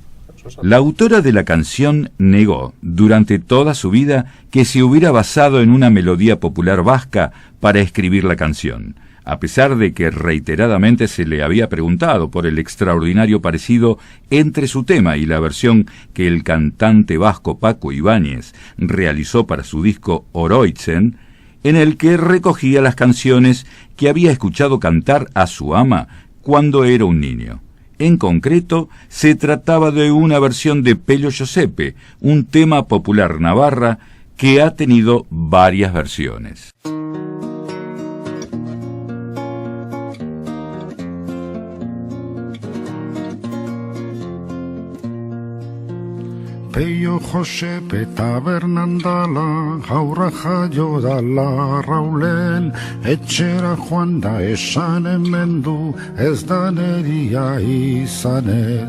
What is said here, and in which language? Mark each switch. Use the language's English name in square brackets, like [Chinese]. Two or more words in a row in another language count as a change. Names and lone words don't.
[Spanish] La autora de la canción negó durante toda su vida que se hubiera basado en una melodía popular vasca para escribir la canción, a pesar de que reiteradamente se le había preguntado por el extraordinario parecido entre su tema y la versión que el cantante vasco Paco Ibáñez realizó para su disco Oroitzen, en el que recogía las canciones que había escuchado cantar a su ama cuando era un niño. En concreto, se trataba de una versión de Pello Josepe, un tema popular navarra que ha tenido varias versiones. [Basque] Pello Josepe tabernan dala, haurra jaio dala raulen, etxera joan da esan hemen du, ez da neria izanez.